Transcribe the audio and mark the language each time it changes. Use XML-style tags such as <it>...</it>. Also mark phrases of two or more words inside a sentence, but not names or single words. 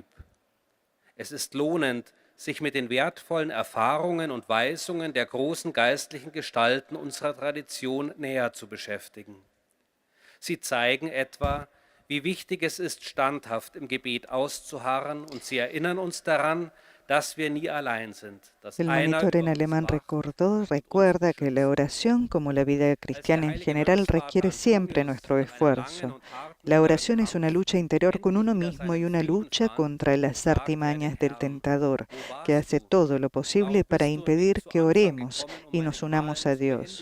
<de>Es ist lohnend, sich mit den wertvollen Erfahrungen und Weisungen der großen geistlichen Gestalten unserer Tradition näher zu beschäftigen. Sie zeigen etwa, wie wichtig es ist, standhaft im Gebet auszuharren, und sie erinnern uns daran, dass wir nie allein sind.</de> <es>El monitor en alemán recuerda que la oración, como la vida cristiana en general, requiere siempre nuestro esfuerzo. La oración es una lucha interior con uno mismo y una lucha contra las artimañas del tentador, que hace todo lo posible para impedir que oremos y nos unamos a Dios.</es>